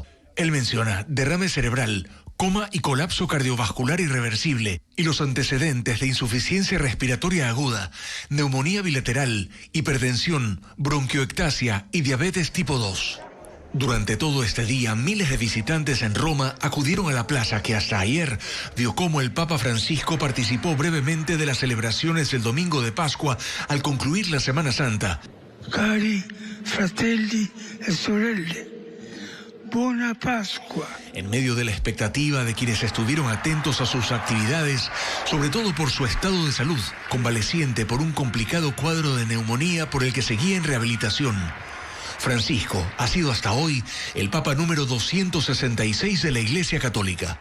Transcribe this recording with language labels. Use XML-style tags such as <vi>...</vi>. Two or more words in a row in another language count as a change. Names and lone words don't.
<es>Él menciona derrame cerebral, coma y colapso cardiovascular irreversible, y los antecedentes de insuficiencia respiratoria aguda, neumonía bilateral, hipertensión, bronquioectasia y diabetes tipo 2. Durante todo este día, miles de visitantes en Roma acudieron a la plaza que hasta ayer vio cómo el Papa Francisco participó brevemente de las celebraciones del domingo de Pascua al concluir la Semana Santa.</es> <it>Cari fratelli e sorelle,</it> <es>Buena Pascua. En medio de la expectativa de quienes estuvieron atentos a sus actividades, sobre todo por su estado de salud, convaleciente por un complicado cuadro de neumonía por el que seguía en rehabilitación, Francisco ha sido hasta hoy el Papa número 266 de la Iglesia Católica.</es>